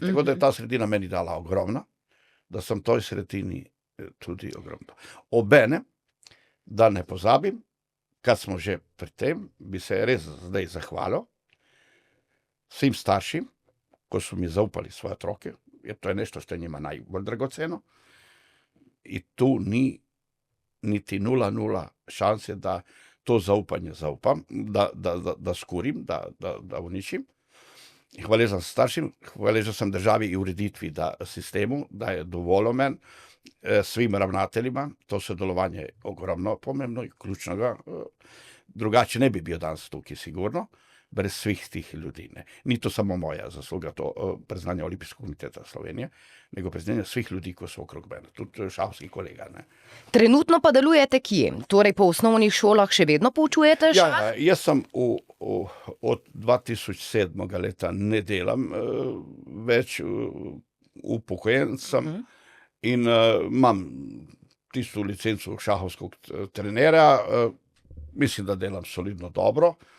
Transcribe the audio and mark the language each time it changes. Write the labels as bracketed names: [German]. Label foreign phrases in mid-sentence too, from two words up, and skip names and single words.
[Slovenian] Tako da je ta sredina meni dala ogromno, da sem toj sredini tudi ogromno. Obenem, da ne pozabim, [Croatian] kad smo [Slovenian] že pri tem, bi se res zdaj zahvalil [Croatian] svim staršim, [Slovenian] ko so mi zaupali svoje otroke, [Croatian] jer to je nešto što je njima najbolj dragoceno. [Slovenian] I tu ni niti 0,0 šanse da to zaupanje zaupam, da skurim, da uničim. Hvaležan staršim, hvaležan sam državi i ureditvi sistemu, da je dovolilo men, [Croatian] svim ravnateljima, [Slovenian] to sodelovanje je ogromno pomembno i ključnoga. Drugače [Croatian] ne bi bio [Slovenian] danas tukaj sigurno, brez svih tih ljudi. Ne. Ni to samo moja zasluga, to priznanje Olimpijskog komiteta Slovenije, [Croatian] nego priznanje svih ljudi, koji su [Slovenian] okrog mene, tudi šahovskih kolega. Ne. Trenutno pa delujete kje? Torej po osnovnih šolah še vedno poučujete šah? Ja, jaz sem od 2007. leta ne delam več, upokojen sem in imam tisto licenco šahovskog trenera, mislim, da delam solidno dobro.